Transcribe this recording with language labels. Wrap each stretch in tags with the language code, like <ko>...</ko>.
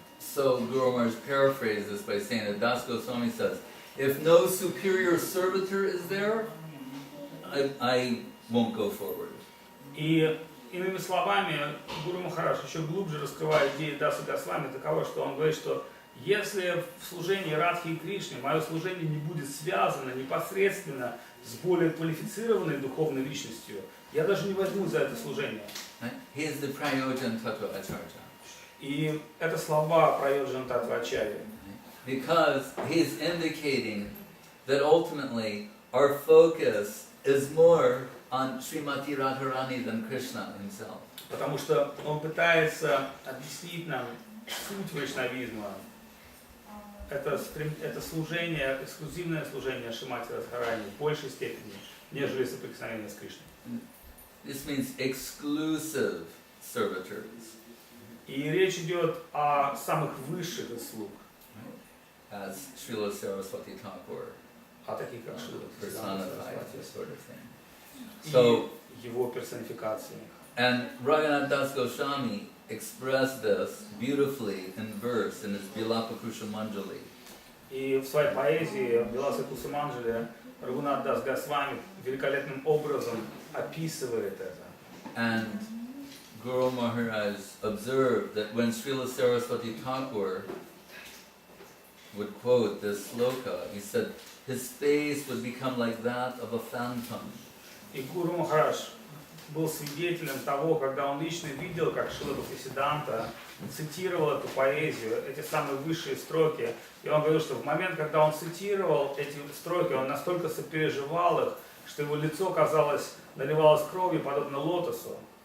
<en>So Guru Maharaj paraphrased this by saying that Das Goswami says, if no superior servitor is there, I won't go forward.</en> <ru>И иными словами, Гуру Махарадж еще глубже раскрывает идею Даса Госвами таково, что он говорит, что если в служении Радхи и Кришне мое служение не будет связано непосредственно с более квалифицированной духовной личностью, я даже не возьму за это служение.</ru> <en>He is the Prayojan Tattva Acharya.</en> <ru>И это слова Прайоджана Таттва Ачарьи.</ru> <en>Because he is indicating that ultimately our focus is more on Srimati Radharani than Krishna himself.</en> <ru>Потому что он пытается объяснить нам суть вайшнавизма. Это служение, эксклюзивное служение Шримати Радхарани в большей степени, нежели соприкосновение с Кришной.</ru> <en>This means exclusive servitors.</en> <ru>И речь идет о самых высших из слуг.</ru> <en>As Srila Saraswati Thakur</en> <ru>О таких как Шрила</ru> <en>personified this sort of thing.</en> <ru>И</ru> <en>So,</en> <ru>его персонификации.</ru> <en>and Raghunath Das Goswami expressed this beautifully in verse in his Bilapa Kushamanjali.</en> <ru>И в своей поэзии Биласа Кусаманджали Рагунат Дас Госвами великолепным образом описывает это.</ru> <en>And Guru Maharaj observed that when Srila Saraswati Thakur would quote this sloka, he said his face would become like that of a phantom.</en> <ru>И Гуру Махарадж был свидетелем того, когда он лично видел, как Шрила Бхактисиддханта цитировал эту поэзию, эти самые высшие строки. И он говорил, что в момент, когда он цитировал эти строки, он настолько сопереживал их, что его лицо, казалось, наливалось кровью, подобно лотосу.</ru>